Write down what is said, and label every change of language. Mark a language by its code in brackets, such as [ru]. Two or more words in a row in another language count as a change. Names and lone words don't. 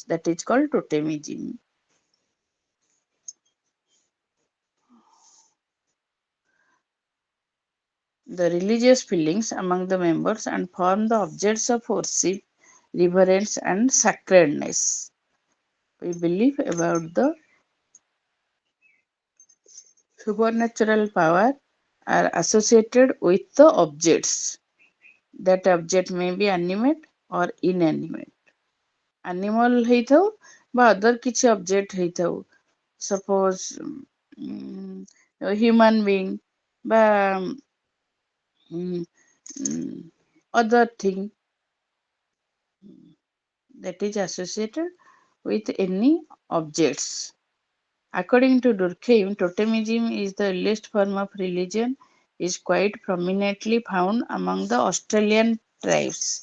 [en] That is called totemism. The religious feelings among the members and form the objects of worship, reverence, and sacredness. We believe about the supernatural power are associated with the objects. That object may be animate or inanimate. [or] Animal ହେଇଥାଉ ବା other କିଛି object ହେଇଥାଉ. [en] Suppose human being ବା other thing that is associated with any objects. According to Durkheim, totemism is the earliest form of religion is quite prominently found among the Australian tribes.